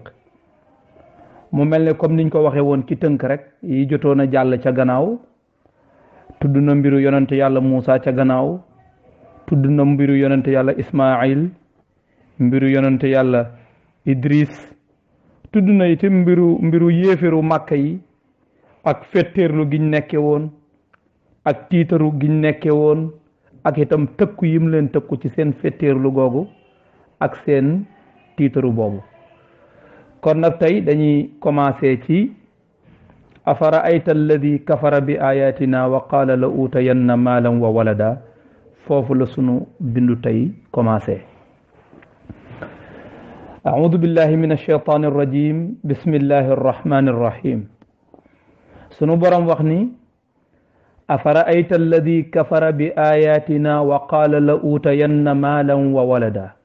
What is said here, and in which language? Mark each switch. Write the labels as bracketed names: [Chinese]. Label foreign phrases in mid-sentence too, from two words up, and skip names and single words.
[Wolof] mu mel ne comme niñ ko waxee woon ci tënk rek yi jotoon a jàll ca gannaaw, tudd na mbiru yonente yàlla Muusa ca gannaaw, tudd na mbiru yonente yàlla Ismaayil, mbiru yonente yàlla Idris, tudd na itam mbiru yéeféru màkka yi ak fetteerlu giñ nekke woon ak tiitaru giñ nekke woon ak itam tëkku yim leen tëkku ci seen fetteerlu googu ak seen tiitaru boobu. kon nag tey dañuy commencé ci [Arabic] أفرأيت الذي كفر بآياتنا وقال لأوتين مالا وولدا. [Wolof] foofu la sunu bindu tey commencé. [Arabic] أعوذ بالله من الشيطان الرجيم. بسم الله الرحمن الرحيم. [Wolof] sunu Boroom wax ne [Arabic] أفرأيت الذي كفر بآياتنا وقال لأوتين مالا وولدا